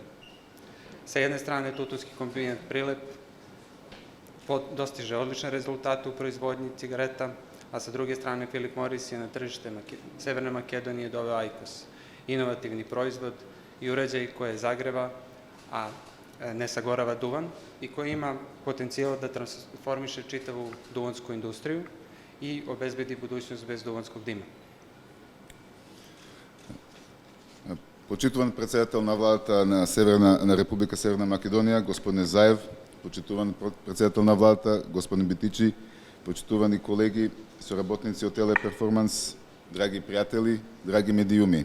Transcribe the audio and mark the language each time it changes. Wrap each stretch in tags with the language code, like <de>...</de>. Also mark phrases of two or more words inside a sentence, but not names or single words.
<sr>Sa jedne strane, tutunski kombinat Prilep dostiže odlične rezultate u proizvodnji cigareta, a sa druge strane Philip Morris je na tržište Severne Makedonije doveo IQOS, inovativni proizvod i uređaj koje zagreva, a ne sagorava duvan i koji ima potencijal da transformiše čitavu duvansku industriju i obezbedi budućnost bez duvanskog dima.</sr> <mk>Почитуван председател на владата на Република Северна Македонија, господин Заев, почитуван председател на владата, господин Битичи, почитувани колеги, соработници од Телеперформанс, драги пријатели, драги медиуми.</mk>